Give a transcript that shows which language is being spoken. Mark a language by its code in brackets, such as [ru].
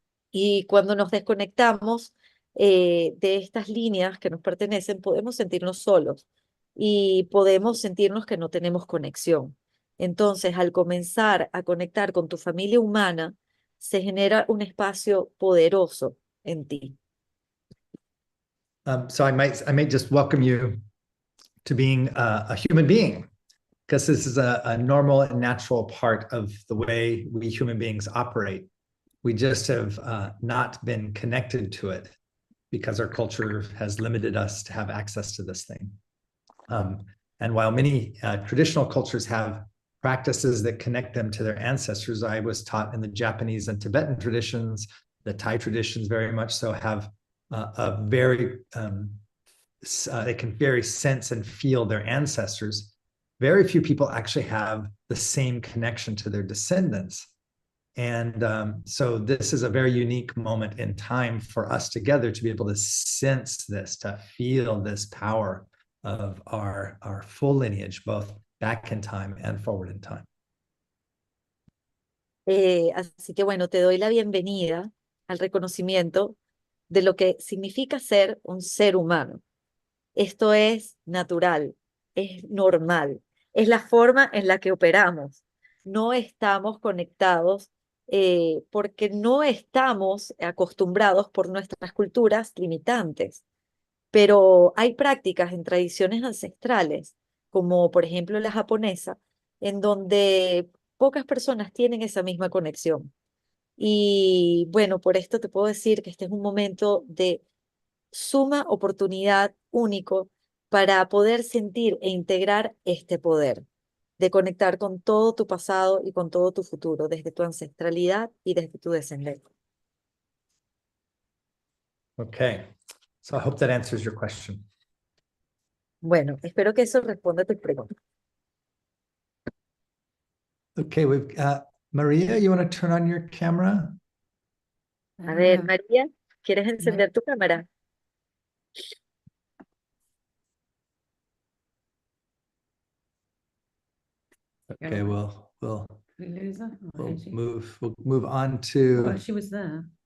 [es] Y cuando nos desconectamos de estas líneas que nos pertenecen, podemos sentirnos solos y podemos sentirnos que no tenemos conexión. Entonces, al comenzar a conectar con tu familia humana, se genera un espacio poderoso en ti. [en] So I might just welcome you to being a human being, because this is a normal and natural part of the way we human beings operate. We just have not been connected to it because our culture has limited us to have access to this thing. And while many traditional cultures have practices that connect them to their ancestors, I was taught in the Japanese and Tibetan traditions, the Thai traditions very much so have a very, they can very sense and feel their ancestors. Very few people actually have the same connection to their descendants. And so this is a very unique moment in time for us together to be able to sense this, to feel this power of our full lineage, both back in time and forward in time. [es] Así que bueno, te doy la bienvenida al reconocimiento de lo que significa ser un ser humano. Esto es natural, es normal, es la forma en la que operamos. No estamos conectados porque no estamos acostumbrados por nuestras culturas limitantes. Pero hay prácticas en tradiciones ancestrales, como por ejemplo la japonesa, en donde pocas personas tienen esa misma conexión. Y bueno, por esto te puedo decir que este es un momento de suma oportunidad único para poder sentir e integrar este poder, de conectar con todo tu pasado y con todo tu futuro, desde tu ancestralidad y desde tu descendencia. [en] Okay, so I hope that answers your question. [es] Bueno, espero que eso responda a tus preguntas. [en] Okay, we've got Maria, you want to turn on your camera? [es] A ver, María, ¿quieres encender tu cámara? [en] Okay, we'll We lose her? Or we'll is she? move on to. Well, she was there.